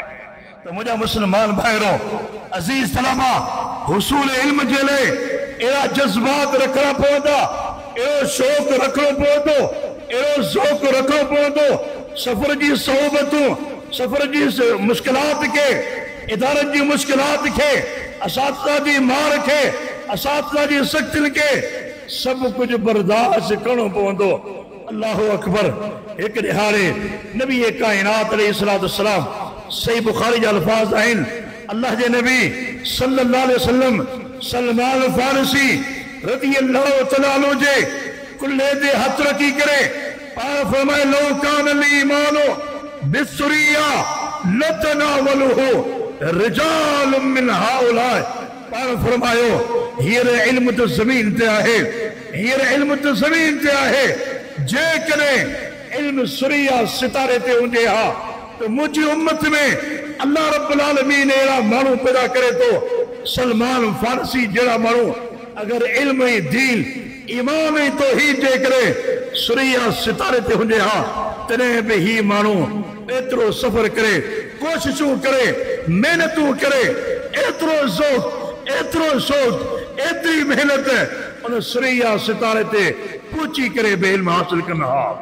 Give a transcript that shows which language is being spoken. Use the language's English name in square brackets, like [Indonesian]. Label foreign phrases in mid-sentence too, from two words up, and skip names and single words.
[Sindhi] तो मुझे मुसलमान भाइरो अजीज तलबा हुसूल इल्म जे लाइ अहिड़ा जज़्बात रखणा पवंदा, अहिड़ो शौक़ रखणो पवंदो, अहिड़ो ज़ौक़ रखणो पवंदो। सफ़र जी सोबतूं सफ़र जी मुश्किलात खे इदारनि जी मुश्किलात खे असातिज़ा जी मार खे असातिज़ा जी सख़्तियुनि खे सभु कुझु बर्दाश्त करणो पवंदो। [Arabic] الله أكبر. [Sindhi] एक दिहाड़े नबी कायनात अलैहिस्सलाम सही बुखारी जा अल्फाज आहिनि अल्लाह जे नबी [Arabic] صلى الله عليه وسلم [Sindhi] सलमान फारसी [Arabic] رضي الله تعالى عنه [Sindhi] जे कुल्हे ते हथ रखी करे पाण फरमाए [Arabic] لو كان الإيمان بالثريا لتناوله رجال من هؤلاء. [Sindhi] पाण फरमायो हींअर इल्म त ज़मीन ते आहे, हींअर इल्म त ज़मीन ते आहे। जेकॾहिं इल्म सुरिया सितारे ते हुजे हा तो मुझी उम्मत में अल्लाह [Arabic] رب العالمين [Sindhi] अहिड़ा माण्हू पैदा करे तो सलमान फारसी जहिड़ा माण्हू अगर इल्म ऐं दीन ईमान ऐं तौहीद जे करे सुरिया सितारे ते हुजे हा तॾहिं बि ही माण्हू एतिरो सफ़र करे कोशिशूं करे महिनतूं करे एतिरो ज़ौक़ एतिरो शौक़ एतिरी महिनत उन सुरिया सितारे ते पहुची करे बि इल्म हासिल कंदा हा।